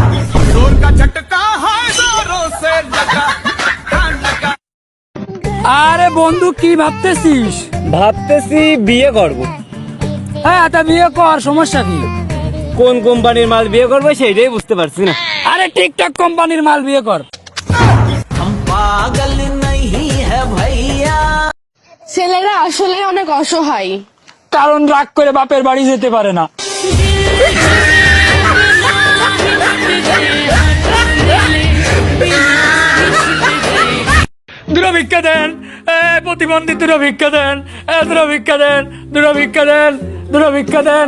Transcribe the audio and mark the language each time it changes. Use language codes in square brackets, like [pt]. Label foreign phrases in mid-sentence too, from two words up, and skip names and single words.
[bn] আরে বন্ধু কি ভাবতেছিস? ভাবতেছি বিয়ে করব। হ্যাঁ তা বিয়ে কর, সমস্যা কি? কোন কোম্পানির মাল বিয়ে করবো সেটাই বুঝতে পারছি না। আরে টিকটক কোম্পানির মাল বিয়ে কর। [hi] हम पागल नहीं है भैया। [bn] ছেলেরা আসলে অনেক অসহায়। কারণ রাগ করে বাপের বাড়ি যেতে পারে না। দূরভিক্ষা দেন, প্রতিবন্ধী দূরভিক্ষা দেন, দূরভিক্ষা দেন, দূরভিক্ষা দেন, দূরভিক্ষা দেন।